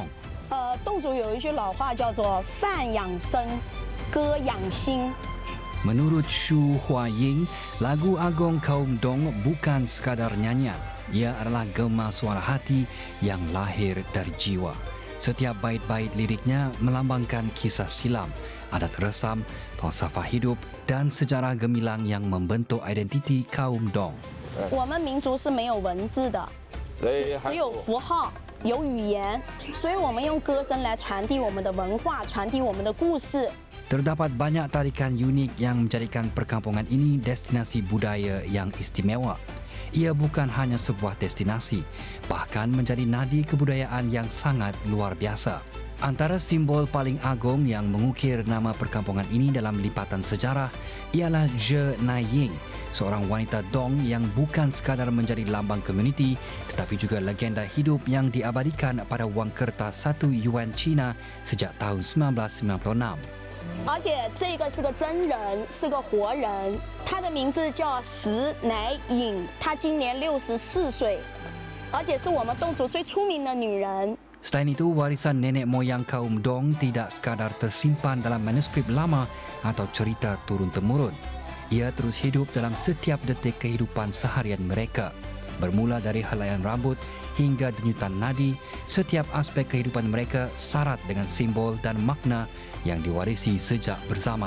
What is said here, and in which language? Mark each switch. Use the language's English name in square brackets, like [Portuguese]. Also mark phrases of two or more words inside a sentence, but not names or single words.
[Chinese] 侗族有一句老话叫做"饭养生，歌养心" [Malay] Menurut Shu Huaying, lagu agung kaum Dong bukan sekadar nyanyian. Ia adalah gema suara hati yang lahir dari jiwa. Setiap bait-bait liriknya melambangkan kisah silam, adat resam, falsafah hidup dan sejarah gemilang yang membentuk identiti kaum Dong. [Chinese] 我们民族是没有文字的，只有符号，有语言，所以我们用歌声来传递我们的文化，传递我们的故事。 [Malay] Terdapat banyak tarikan unik yang menjadikan perkampungan ini destinasi budaya yang istimewa. Ia bukan hanya sebuah destinasi, bahkan menjadi nadi kebudayaan yang sangat luar biasa. Antara simbol paling agung yang mengukir nama perkampungan ini dalam lipatan sejarah ialah Je Naiying, seorang wanita Dong yang bukan sekadar menjadi lambang komuniti tetapi juga legenda hidup yang diabadikan pada wang kertas 1 yuan Cina sejak tahun 1996. [Chinese] 而且这个是个真人，是个活人，他的名字叫石乃颖，她今年64岁，而且是我们侗族最出名的女人。 [Malay] Selain itu, warisan nenek moyang kaum Dong tidak sekadar tersimpan dalam manuskrip lama atau cerita turun-temurun. Ia terus hidup dalam setiap detik kehidupan seharian mereka. Bermula dari helaian rambut hingga denyutan nadi, setiap aspek kehidupan mereka syarat dengan simbol dan makna yang diwarisi sejak berzaman.